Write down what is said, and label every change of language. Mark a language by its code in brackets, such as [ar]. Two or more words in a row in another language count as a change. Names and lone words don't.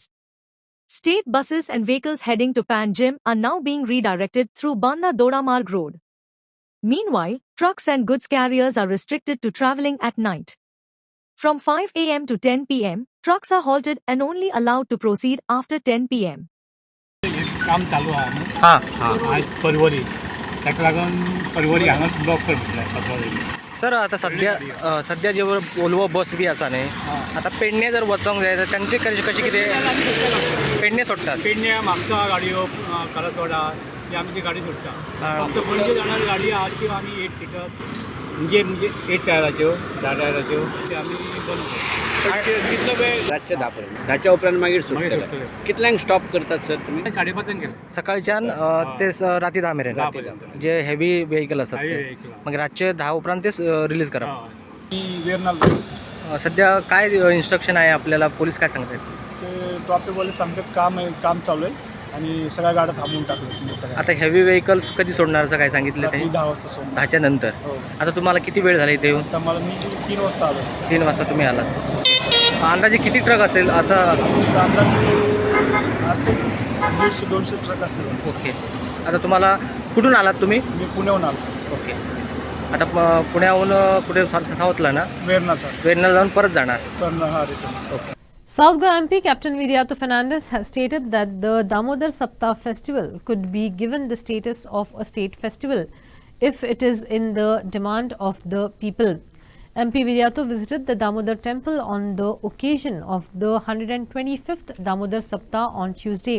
[en] State buses and vehicles heading to Panjim are now being redirected through Banda Dodamarg road. Meanwhile, trucks and goods carriers are restricted to travelling at night. From 5 a.m. to 10 p.m., trucks are halted and only allowed to proceed after 10 p.m. [kok] काम चालू आहे आज परवरी ताका लागून परवरी हांगा ब्लॉक कर म्हटलें. सर आता सध्या जे वोल्वो बस बी आसा न्ही, आता पेडणे जर वचोंक जाय तर तांचे कशें कितें पेडणे सोडटात? पेडणे म्हापसा गाडयो करसवाडा ही आमची गाडी सोडटा. फक्त पणजे जाणारी गाडी आहा त्यो आमी 8 सीटर म्हणजे 8 टायराच्यो 10 टायराच्यो ते आमी बंद करता. कितलो वेळ? रातचे 10 पर्यंत. 10च्या उपरांत मागीर सोडटले. कितल्यांक स्टॉप करतात सर तुमी? 5:30 गेले सकाळच्यान ते राती 10 मेरेन. जे [en] heavy vehicle [kok] आसात ते मग रातचे 10 उपरांत ते रिलीज करा. [mr] सध्या काय इन्स्ट्रक्शन आहे आपल्याला? पोलीस काय सांगतात? ते [en] traffic police [mr] सांगतात काम चालू आहे आणि सगळ्या गाड्या थांबवून टाकल्या. आता [en] heavy vehicles [mr] कधी सोडणार असं काय सांगितलं ते? 10 वाजता सोडणार. 10च्या नंतर. आता तुम्हाला किती वेळ झाला इथे येऊन? आता मला मी 3 वाजता आलो. 3 वाजता तुम्ही आलात. अंदाजे किती ट्रक असेल असा? अंदाजे 150-200 ट्रक असतील. ओके. आता तुम्हाला कुठून आलात तुम्ही? मी पुण्याहून आलो. ओके. आता पुण्याहून कुठे साऊथला ना? वेरणाला जाऊन परत जाणार. ओके. [en] South Goa MP Captain Vidyato Fernandes has stated that the Damodar Saptah festival could be given the status of a state festival if it is in the demand of the people. MP Vidyato visited the Damodar temple on the occasion of the 125th Damodar Saptah on Tuesday.